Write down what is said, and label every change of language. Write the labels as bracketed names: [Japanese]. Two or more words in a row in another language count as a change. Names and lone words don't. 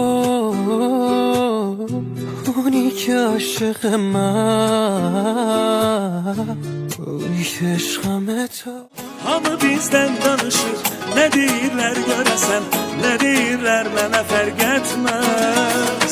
[Persian] اونی که عاشق من، اونی که عشقمه تو. [Azerbaijani] Hamı bizdən danışır, nə deyirlər görəsən, nə deyirlər mənə fərq etməz.